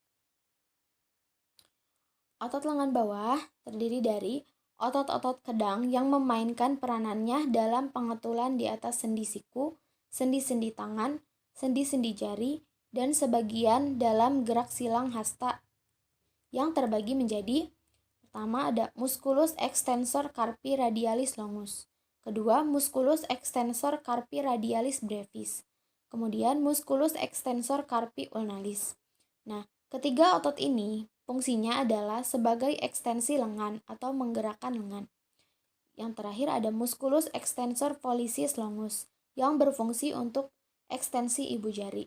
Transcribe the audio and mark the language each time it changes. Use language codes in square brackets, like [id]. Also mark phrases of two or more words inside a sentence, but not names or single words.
[id] Otot lengan bawah terdiri dari otot-otot kedang yang memainkan peranannya dalam pengetulan di atas sendi siku, sendi-sendi tangan, sendi-sendi jari, dan sebagian dalam gerak silang hasta yang terbagi menjadi pertama ada [la] musculus extensor carpi radialis longus, [id] kedua [la] musculus extensor carpi radialis brevis, Kemudian musculus extensor carpi ulnaris. [id] Nah, ketiga otot ini fungsinya adalah sebagai ekstensi lengan atau menggerakkan lengan. Yang terakhir ada [la] musculus extensor pollicis longus [id] yang berfungsi untuk ekstensi ibu jari.